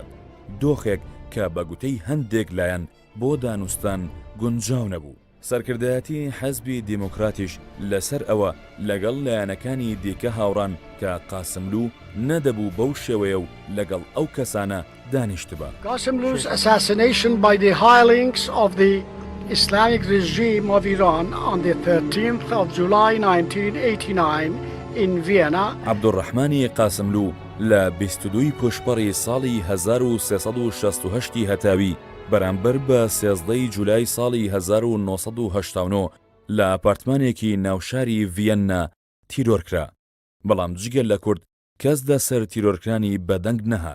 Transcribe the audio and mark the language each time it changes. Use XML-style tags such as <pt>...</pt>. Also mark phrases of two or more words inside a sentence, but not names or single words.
<ckb>دۆخێک کە بە گوتەی هەندێک لایەن بۆ دانوستان گونجاو نەبوو. سەرکردایەتی حەزبی دیموکراتیش لەسەر ئەوە لەگەڵ لایەنەکانی دیکە هاوڕان کە قاسملوو نەدەبوو بەو شێوەیە و لەگەڵ ئەو کەسانە دانیشت بە.</ckb> <en>Qasimlu's assassination by the hirelings of the Islamic regime of Iran on the 13th of July 1989 in Vienna.</en> <ckb>عەبدوڕەحمانی قاسملوو لە 22 پشپەڕی ساڵی 1368 هەتاوی بەرامبەر بە 13 جولای ساڵی 1989 لە ئاپارتمانێکی ناوشاری ڤیەننا تیرۆرکرا. بەڵام جگەل لە کورد کەس دەسەر تیرۆرکرانی بەدەنگ نەهات.</ckb>